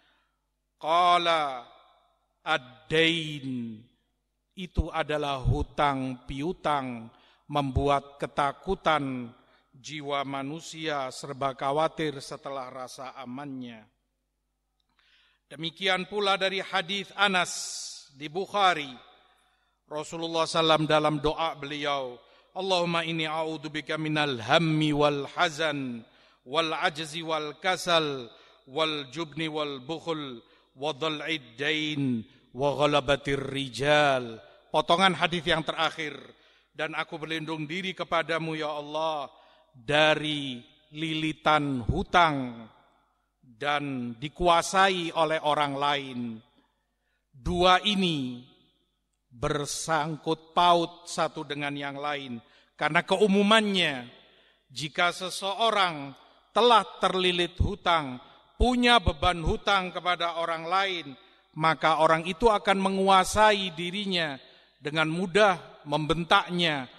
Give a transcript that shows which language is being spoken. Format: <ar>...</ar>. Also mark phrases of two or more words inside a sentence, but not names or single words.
<ar>قال الدين,</ar> <id>itu adalah hutang piutang, membuat ketakutan jiwa manusia serba khawatir setelah rasa amannya. Demikian pula dari hadis Anas di Bukhari, Rasulullah SAW dalam doa beliau,</id> <ar>اللهم إني أعوذ بك من الهم والحزن والعجز والكسل والجبن والبخل وضلع الدين وغلبة الرجال.</ar> <id>Potongan hadis yang terakhir, dan aku berlindung diri kepadamu ya Allah dari lilitan hutang dan dikuasai oleh orang lain. Dua ini bersangkut paut satu dengan yang lain, karena keumumannya, jika seseorang telah terlilit hutang, punya beban hutang kepada orang lain, maka orang itu akan menguasai dirinya dengan mudah, membentaknya.</id>